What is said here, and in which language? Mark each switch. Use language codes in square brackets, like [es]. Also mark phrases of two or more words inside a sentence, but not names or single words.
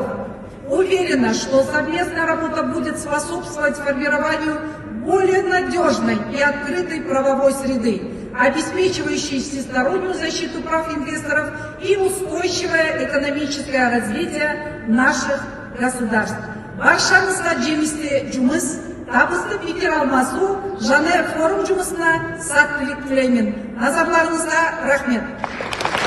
[ru] Уверена, что совместная работа будет способствовать формированию более надежной и открытой правовой среды, обеспечивающей всестороннюю защиту прав инвесторов и устойчивое экономическое развитие наших государств. [kk] Баршаңызға жемісті жұмыс, табысты пикир алмасу және форум жұмысына сәттілік тілеймін. Назарларыңызға рахмет.